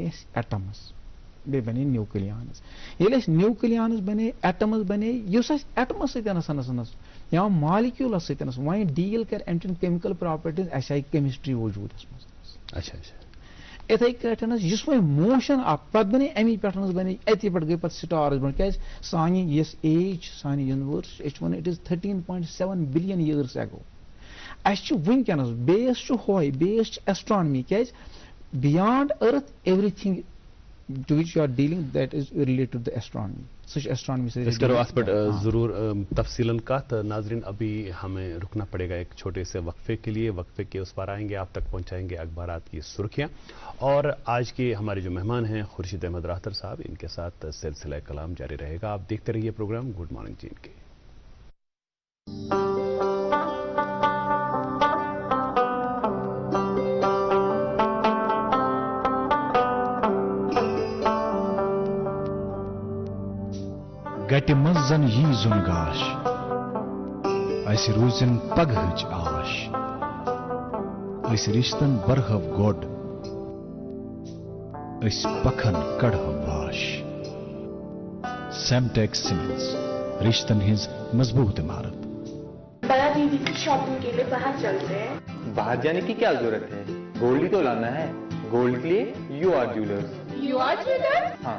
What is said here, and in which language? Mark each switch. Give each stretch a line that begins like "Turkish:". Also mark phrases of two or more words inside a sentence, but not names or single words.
Kashmiri: اَسہِ ایٹمز بیٚیہِ بنے نیوکلِیانٕز ییٚلہِ اَسہِ نیوکلِیانٕز بنے ایٹمز بنے یُس اَسہِ ایٹمس سۭتۍ یا مالِکیوٗلس سۭتۍ وۄنۍ ڈیٖل کرِ اَمہِ چٮ۪ن
English: chemical properties
Kashmiri: اَسہِ آیہِ کیمسٹری وجوٗدس منٛز اِتھے کٲٹھۍ یُس وۄنۍ موشن اکھ پتہٕ بنے امی پٮ۪ٹھ بنے اتی پٮ۪ٹھ گٔے پتہٕ سٹارز برونٛٹھ کیازِ سانہِ یۄس ایج چھِ سانہِ یونیورس أسۍ چھِ ونان
English: it is 13.7 billion years ago
Kashmiri: اَسہِ چھُ وٕنکیٚنس بیس چھُ ہوے بیس چھِ ایسٹرانمی کیازِ
English: beyond earth everything to which you are dealing that is related to the astronomy
Kashmiri: سُہ چھُ astronomy سے
Urdu: اس کرو اس پر ضرور تفصیلاً کات ناظرین ابھی ہمیں رکنا پڑے گا ایک چھوٹے سے وقفے کے لیے وقفے کے اس پر آئیں گے آپ تک پہنچائیں گے اخبارات کی سرخیاں اور آج کے ہمارے جو مہمان ہیں خورشید احمد راہتر صاحب ان کے ساتھ سلسلہ کلام جاری رہے گا آپ دیکھتے رہیے پروگرام گڈ مارننگ جین کے
Kashmiri: گٹہِ منٛز زن یی زُن گاش اَسہِ روٗزِن پگہٕچ آش أسۍ رِشتن برہو گۄڈ أسۍ پکھن کڑہو واش سیمٹیکس سیمنٹس رشتن ہٕنٛز مضبوط عمارت
Urdu: بڑا دیدی کی شاپنگ کے لیے باہر چلتے ہیں باہر جانے کی کیا ضرورت ہے گولڈ ہی تو لانا ہے گولڈ کے لیے یو آر جیولرز یو آر جیولرز ہاں